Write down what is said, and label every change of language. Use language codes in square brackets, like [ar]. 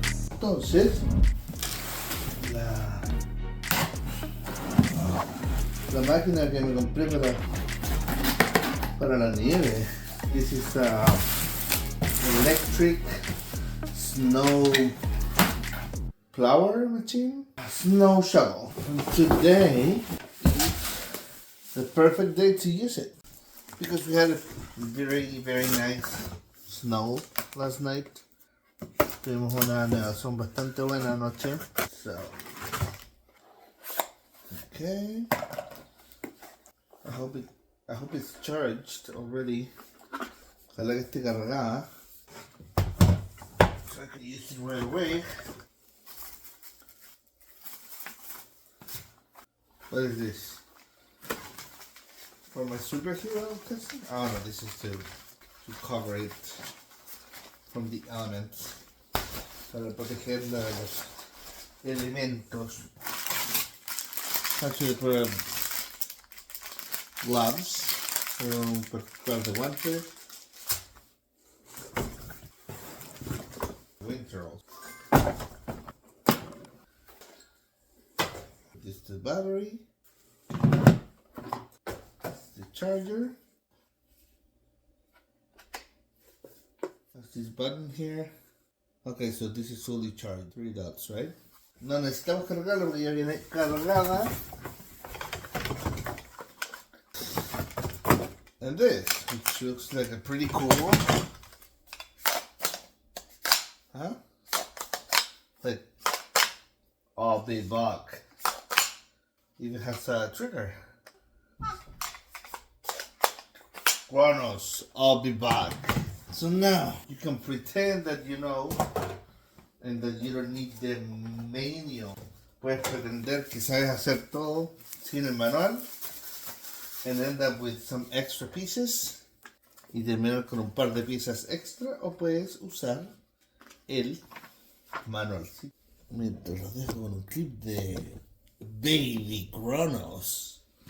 [es] Entonces, la máquina que me compré para la nieve. [en] This is a electric snow plower machine, snow shovel. And today is the perfect day to use it because we had a very nice snow last night. [es] Tuvimos una nevazón bastante buena anoche. [en] So, okay. I hope it's charged already. [es] Ojalá que esté cargada. [en] So I can use it right away. What is this? For my superhero testing? Oh no, this is to cover it from the elements. [es] Para protegerla de los elementos. [en] Actually, for gloves, [es] un par de guantes. [en] Winter also. This is the battery. This is the charger. That's this button here. Okay, so this is fully charged. 3 dots, right? [es] No necesitamos cargarla porque ya viene cargada. [en] And this, which looks like a pretty cool, huh? Like, I'll be back. Even has a trigger. Kronos, I'll be back. So now you can pretend that you know and that you don't need the manual. [es] Puedes pretender que sabes hacer todo sin el manual [en] and end up with some extra pieces [es] y terminar con un par de piezas extra, o puedes usar el manual. ¿Sí? Mientras lo dejo con un clip de Baby Kronos.